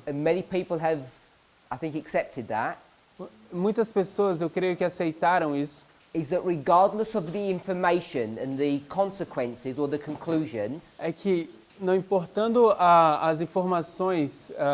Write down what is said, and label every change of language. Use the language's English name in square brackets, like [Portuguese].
[English] and many people have, I think, accepted that, [Portuguese] muitas pessoas eu creio que aceitaram isso, [English] is that regardless of the information and the consequences or the conclusions, [Portuguese] é que não importando as informações,